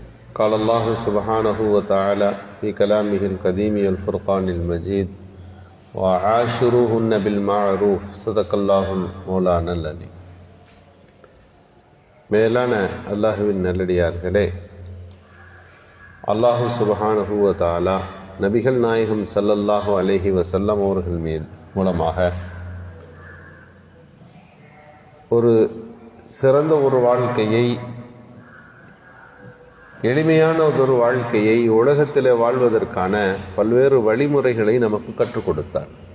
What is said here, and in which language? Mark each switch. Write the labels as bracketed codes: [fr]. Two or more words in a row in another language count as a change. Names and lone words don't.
[ar] قال الله سبحانه وتعالى في كلامه القديم الفرقان المجيد وعاشروهن بالمعروف صدق الله مولانا العليم. [ta] மேலான அல்லாஹுவின் நல்லடியார்களே, [ar] الله سبحانه وتعالى [ta] நபிகள் நாயகம் [ar] صلى الله عليه وسلم [ta] அவர்கள் மூலமாக ஒரு சிறந்த ஒரு வாழ்க்கையை, எளிமையான ஒரு வாழ்க்கையை உலகத்தில் வாழ்வதற்கான பல்வேறு வழிமுறைகளை நமக்கு கற்றுக் கொடுத்தார்.